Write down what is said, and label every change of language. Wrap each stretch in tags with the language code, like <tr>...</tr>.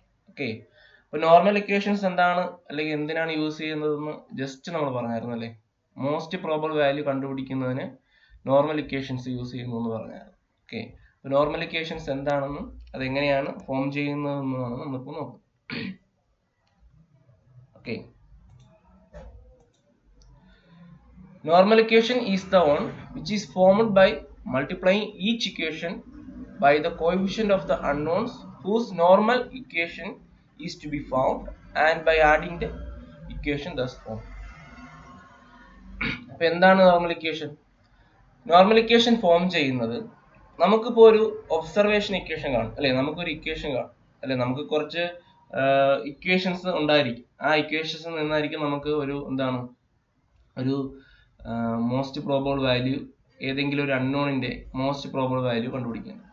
<ml>Okay, അപ്പോൾ normal equations എന്താണ് അല്ലെങ്കിൽ എന്തിനാണ് യൂസ് ചെയ്യുന്നതെന്ന് ജസ്റ്റ് നമ്മൾ പറഞ്ഞായിരുന്നു അല്ലേ. Most probable value കണ്ടുപിടിക്കുന്നതിന് normal equations use ചെയ്യുന്നു എന്ന് പറഞ്ഞായിരുന്നു. ഓക്കെ, അപ്പോൾ നോർമൽ ഇക്വേഷൻസ് എന്താണെന്നും അതെങ്ങനെയാണ് ഫോം ചെയ്യുന്നതെന്നുമാണ് നമ്മളിപ്പോൾ നോക്കുന്നത്.</ml> <en>Okay, normal equation is the one which is formed by multiplying each equation by the coefficient of the unknowns whose normal equation is to be found and by adding the equation thus formed.</en> <ml>അപ്പോൾ എന്താണ് normal equation? Normal equation form ചെയ്യുന്നത് നമുക്കിപ്പോൾ ഒരു observation equation കാണും അല്ലെ, നമുക്കൊരു equation കാണും അല്ലെ, നമുക്ക് കുറച്ച് ഇക്വേഷൻസ് ഉണ്ടായിരിക്കും. ആ ഇക്വേഷൻസ് നിന്നായിരിക്കും നമുക്ക് ഒരു ഒരു മോസ്റ്റ് പ്രോബബിൾ വാല്യൂ, ഏതെങ്കിലും ഒരു അൺനോണിന്റെ മോസ്റ്റ് പ്രോബബിൾ വാല്യൂ കണ്ടുപിടിക്കാൻ.</ml>